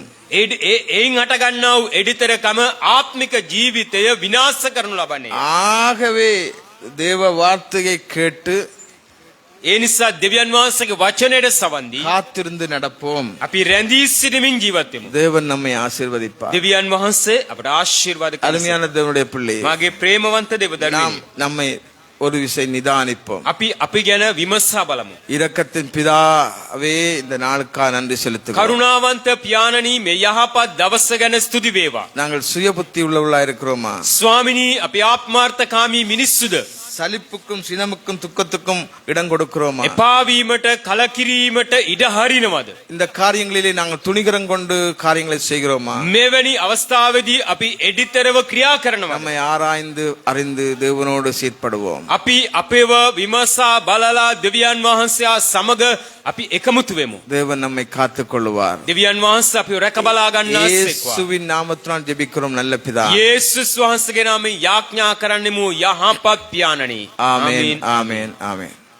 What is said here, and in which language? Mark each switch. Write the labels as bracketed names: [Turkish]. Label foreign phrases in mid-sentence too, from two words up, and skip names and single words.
[Sinhala] එයින් හටගන්නා වූ එඩිතරකම ආත්මික ජීවිතය විනාශ කරනු ලබන්නේ. [Tamil] ஆகவே தேவ வார்த்தையை கேட்டு [Sinhala] ඒ නිසා දෙවියන් වහන්සේගේ වචනයට සවන් දී [Tamil] காத்திருந்து நடப்போம். [Sinhala] අපි රැඳී සිටමින් ජීවත් වෙමු. [Tamil] தேவன் நம்மை ஆசீர்வதிப்பார். [Sinhala] දෙවියන් වහන්සේ අපට ආශිර්වාද කරයි. [Tamil] அருமையான தேவனுடைய பிள்ளை, [Sinhala] මාගේ ප්‍රේමවන්ත දෙවදරුවනි, [Tamil] நாம் நம்மை ஒரு விசை நிதானிப்போம். [Sinhala] අපි ගැන විමසා බලමු. [Tamil] இரக்கத்தின் பிதாவே, இந்த நாளுக்காக நன்றி செலுத்துகிறோம். [Sinhala] කරුණාවන්ත පියාණනි, මේ යහපත් දවස ගැන ස්තුති වේවා. [Tamil] நாங்கள் சுய புத்தி உள்ளவர்களா இருக்கிறோமா? [Sinhala] ස්වාමිනී, අපි ආත්මාර්ථකාමී මිනිස්සුද? [Tamil] சலிப்புக்கும் சினமுக்கும் துக்கத்துக்கும் இடம் கொடுக்கிறோமா? [Sinhala] එපාවීමට කලකිරීමට ඉඩ හරිනවද? [Tamil] இந்த காரியங்களிலே நாங்கள் துணிகரம் கொண்டு காரியங்களை செய்கிறோமா? [Sinhala] මෙවැනි අවස්ථාවේදී අපි එඩිතරව ක්‍රියා කරනවා. [Tamil] நம்மை ஆராய்ந்து அறிந்து தேவனோடு சீர்படுவோம். [Sinhala] අපි අපේව විමසා බලලා දෙවියන් වහන්සේ සමග අපි එකමුතු වෙමු. [Tamil] தேவன் நம்மை காத்துக் கொள்வார். [Sinhala] දෙවියන් වහන්සේ අපිව රැක බලා ගන්නාසේක්වා. [Tamil] இயேசுவின் நாமத்தினால் ஜெபிக்கிறோம் நல்ல பிதா. [Sinhala] යේසුස් වහන්සේගේ නාමයෙන් යාඥා කරන්නෙමු යහපත් පියාණනි. [Tamil] ஆமென் ஆமென் ஆமென்.